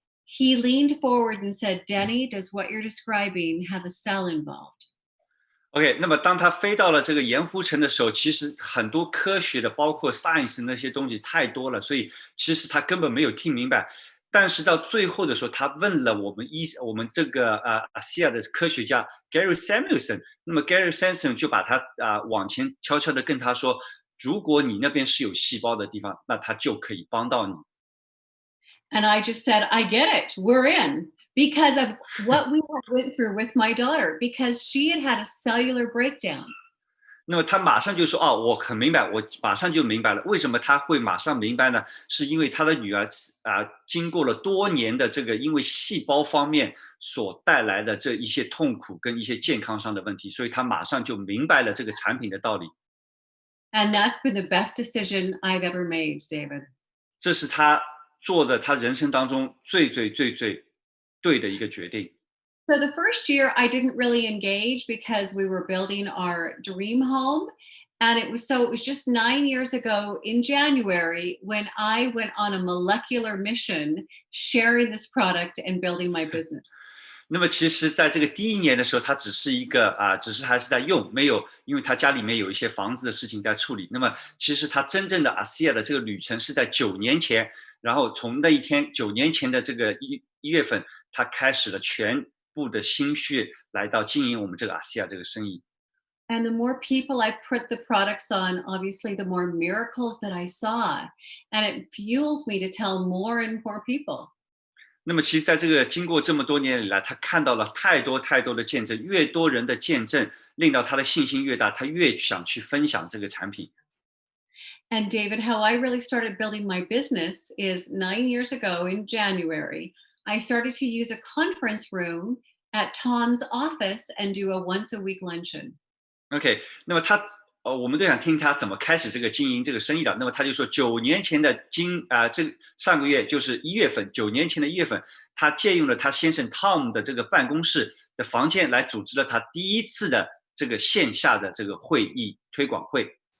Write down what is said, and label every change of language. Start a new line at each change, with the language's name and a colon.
English: He leaned forward and said, Deni, does what you're describing have a cell involved?
Chinese: OK， 那么当他飞到了这个盐湖城的时候，其实很多科学的，包括 science 那些东西太多了，所以其实他根本没有听明白。但是到最后的时候，他问了我们这个ASEA 的科学家 Gary Samuelson， 那么 Gary Samuelson 就把他往前悄悄的跟他说，如果你那边是有细胞的地方，那他就可以帮到你。
English: And I just said, I get it. We're in. Because of what we went through with my daughter, because she had had a cellular breakdown.
Chinese: 那么他马上就说：“哦，我很明白，我马上就明白了。为什么他会马上明白呢？是因为他的女儿经过了多年的这个因为细胞方面所带来的这一些痛苦跟一些健康上的问题，所以他马上就明白了这个产品的道理。”
English: And that's been the best decision I've ever made, David.
Chinese: 这是他做的他人生当中最对的一个决定。
English: So the first year I didn't really engage because we were building our dream home. And it was just 9 years ago in January when I went on a molecular mission sharing this product and building my business.
Chinese: 那么其实在这个第1年的时候，他只是还是在用，没有，因为他家里面有一些房子的事情在处理。那么其实他真正的ASEA的这个旅程是在9年前，然后从那一天9年前的这个1月份，他开始了全部的心血来到经营我们这个ASEA这个生意。
English: And the more people I put the products on, obviously, the more miracles that I saw. And it fueled me to tell more and more people.
Chinese: 那么其实在这个经过这么多年以来，他看到了太多太多的见证，越多人的见证，令到他的信心越大，他越想去分享这个产品。
English: And David, how I really started building my business is 9 years ago in January. I started to use a conference room at Tom's office and do a once a week luncheon.
Chinese: OK，那么我们都想听他怎么开始这个经营这个生意的。那么他就说，9年前的上个月就是1月份，9年前的1月份，他借用了他先生 Tom 的这个办公室的房间来组织了他第一次的这个线下的这个会议推广会。